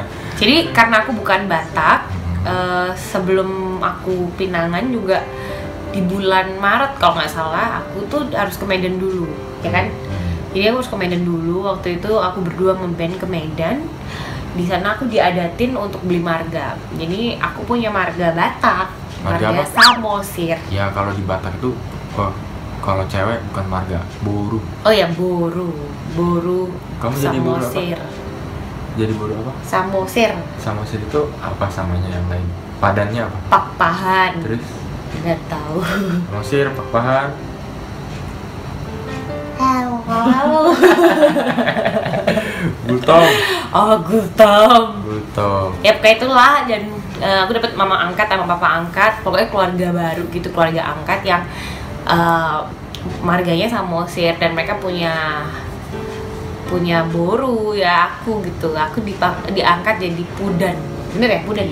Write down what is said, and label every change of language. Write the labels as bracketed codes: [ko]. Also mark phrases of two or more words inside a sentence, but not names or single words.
[id] Jadi karena aku bukan Batak, sebelum aku pinangan juga di bulan Maret kalau nggak salah, aku tuh harus ke Medan dulu, ya kan? Jadi aku harus ke Medan dulu. Waktu itu aku berdua ngeband ke Medan. Di sana aku diadatin untuk beli marga. Jadi aku punya marga Batak, Marga marga apa? Samosir. Ya kalau di Batak itu kalau cewek bukan marga, boru. Oh ya, boru Kamu jadi boru apa? Samosir. Jadi boru apa? Samosir. Samosir itu apa samanya yang lain? Padannya apa? Pakpahan. Terus Nggak tahu. Samosir, Pakpahan, Wow. Gultom. Oh, gultom. Gultom. Ya kayak itulah. Dan aku dapat mama angkat sama papa angkat, pokoknya keluarga baru gitu, keluarga angkat yang marganya Samosir, dan mereka punya boru ya aku gitu. Aku diangkat jadi pudan, bener ya, pudan,